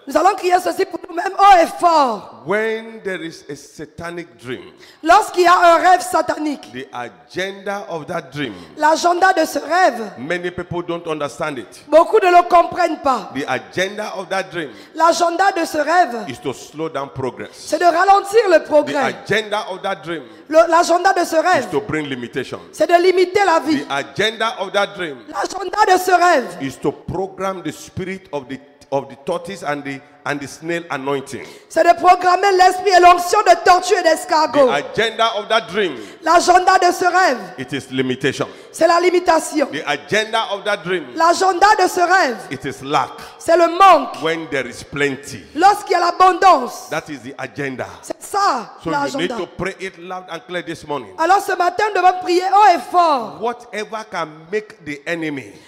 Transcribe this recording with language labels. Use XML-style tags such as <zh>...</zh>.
<fr>Nous allons crier ceci pour nous-mêmes haut et fort.</fr> <en>When there is a satanic dream,</en> <fr>Lorsqu'il y a un rêve satanique,</fr> <en>the agenda of that dream,</en> <fr>l'agenda de ce rêve,</fr> <en>many people don't understand it.</en> <fr>beaucoup ne le comprennent pas.</fr> <en>The agenda of that dream</en> <fr>L'agenda de ce rêve,</fr> <en>is to slow down progress.</en> <fr>c'est de ralentir le</fr> <en>The</en> <fr>progrès.</fr> <en>agenda of that dream</en> <fr>L'agenda de ce</fr> <en>is</en> <fr>rêve,</fr> <en>to bring limitations.</en> <fr>c'est de limiter la</fr> <en>The</en> <fr>vie.</fr> <en>agenda of that dream</en> <fr>L'agenda de ce rêve,</fr> <en>is to program the spirit of the tortoise and the snail anointing.</en> <fr>c'est de programmer l'esprit et l'onction de tortue et</fr> <en>The</en> <fr>d'escargot.</fr> <en>agenda of that dream,</en> <fr>L'agenda de ce rêve,</fr> <en>it is limitation.</en> <fr>c'est la limitation.</fr> <en>The agenda of that dream,</en> <fr>L'agenda de ce rêve,</fr> <en>it is lack.</en> <fr>c'est le manque.</fr> <en>When there is plenty,</en> <fr>Lorsqu'il y a l'abondance,</fr> <en>that is the agenda.</en> <fr>c'est ça</fr> <en>So you need</en> <fr>l'agenda.</fr> <en>to pray it loud and clear this morning.</en> <fr>Alors ce matin, nous devons prier haut et fort.</fr> <en>Whatever can make the enemy,</en>